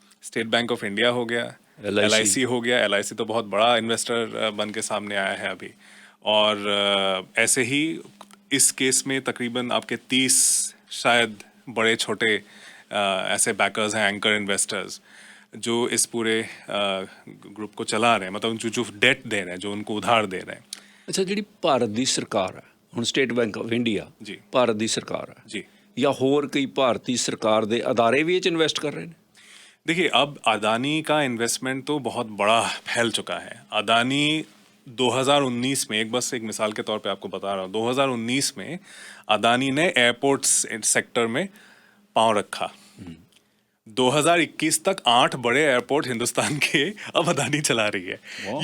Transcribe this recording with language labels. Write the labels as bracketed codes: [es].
[hi] State bank of India हो गया, LIC हो गया। LIC तो बहुत बड़ा इन्वेस्टर बन के सामने आया है अभी। और ऐसे ही इस केस में तकरीबन आपके 30 शायद बड़े छोटे ऐसे बैकर्स हैं, एंकर इन्वेस्टर्स, जो इस पूरे ग्रुप को चला रहे हैं, मतलब जो डेट दे रहे हैं, जो उनको उधार दे रहे हैं। [pa] ਅੱਛਾ, ਜਿਹੜੀ ਭਾਰਤ ਦੀ ਸਰਕਾਰ ਹੈ ਹੁਣ ਸਟੇਟ ਬੈਂਕ ਆਫ ਇੰਡੀਆ ਜੀ ਭਾਰਤ ਦੀ ਸਰਕਾਰ ਹੈ जी ਜਾਂ ਹੋਰ ਕਈ ਭਾਰਤੀ ਸਰਕਾਰ ਦੇ ਅਦਾਰੇ ਵੀ ਇਹ 'ਚ ਇਨਵੈਸਟ ਕਰ ਰਹੇ ਨੇ? [hi] देखिए, अब अदानी का इन्वेस्टमेंट तो बहुत बड़ा फैल चुका है। अदानी 2019 में, एक मिसाल के तौर पे आपको बता रहा हूँ, 2019 में अदानी ने एयरपोर्ट्स सेक्टर में पांव रखा। 2021 तक 8 बड़े एयरपोर्ट हिंदुस्तान के अब अदानी चला रही है।